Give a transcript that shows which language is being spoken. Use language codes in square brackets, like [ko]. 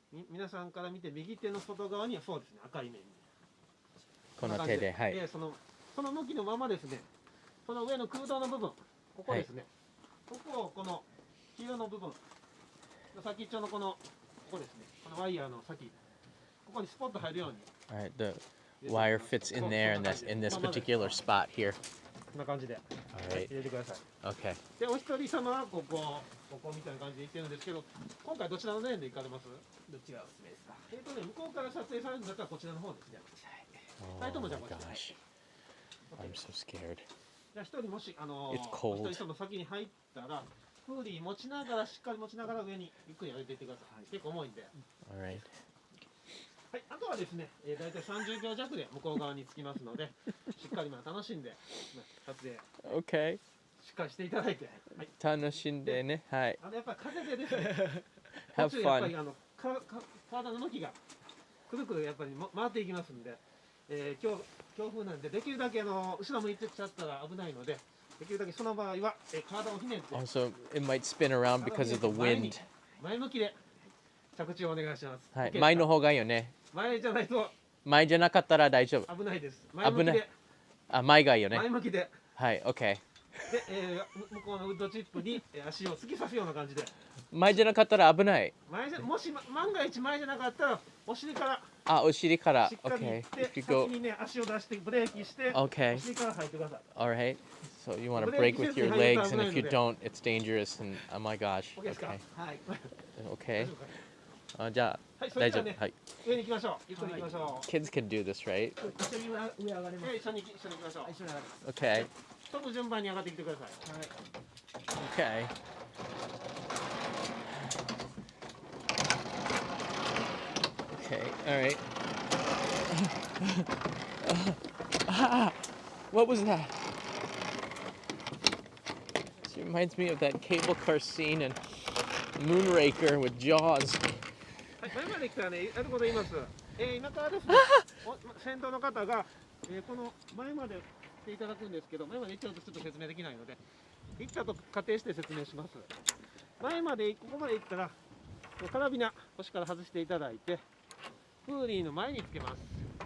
[ja] 皆さんから見て、右手の外側にはそうですね、赤い面に。この手で、はい。その向きのままですね、この上の空洞の部分、ここですね。ここをこの黄色の部分、先っちょのここですね、このワイヤーの先、ここにスポッと入るように。 [en] Alright, the wire fits in there, and that's in this particular spot here. [ja] こんな感じで入れてください。 [en] Okay. [ja] で、お一人様はここみたいな感じで行ってるんですけど、今回どちらのレーンで行かれます？どっちがおすすめですか？向こうから撮影されるんだったらこちらの方ですね。はい。ともじゃあこちら。 [en] I'm so scared. [ja] じゃあ一人もしお一人様先に入ったら。プーリー持ちながらしっかり持ちながら上にゆっくり上げていってください。結構重いんで。 [en] Alright. [ja] はい、あとはですね、だいたい30秒弱で向こう側に着きますので、しっかり楽しんで撮影。 [en] Okay. [ja] しっかりしていただいて。はい。楽しんでね。はい。やっぱり風でですね。 [en] Have fun. [ja] やっぱり体の向きがくるくるやっぱり回っていきますんで、強風なんでできるだけ後ろ向いてきちゃったら危ないので。できるだけその場合は体をひねって。 [en] Also, it might spin around because of the wind. [ja] 前向きで着地をお願いします。はい。前の方がいいよね。前じゃないと。前じゃなかったら大丈夫。危ないです。前向きで。あ、前がいいよね。前向きで。はい、OK。で、向こうのウッドチップに足を突き刺すような感じで。前じゃなかったら危ない。もし万が一前じゃなかったらお尻から。あ、お尻から。しっかり行って、先にね足を出してブレーキして。 [en] Okay. [ja] お尻から入ってください。 [en] Alright. So you want to brake with your legs, and if you don't, it's dangerous. And oh my gosh. Okay. Okay. [ja] じゃあ大丈夫。はい。上に行きましょう。ゆっくり行きましょう。 [en] Kids can do this, right? [ja] 一緒に上上がれます。一緒に行きましょう。一緒に上がります。 [en] Okay. [ja] 飛ぶ順番に上がってきてください。はい。Okay. [en] Okay. All right. What was that? This reminds me of that cable car scene in Moonraker with Jaws. [ja] 前まで来たらね、あること言います。今からですね、先頭の方が、この前まで来ていただくんですけど、前まで行っちゃうとちょっと説明できないので、行ったと仮定して説明します。前まで、ここまで行ったら、カラビナ、腰から外していただいて、プーリーの前につけます。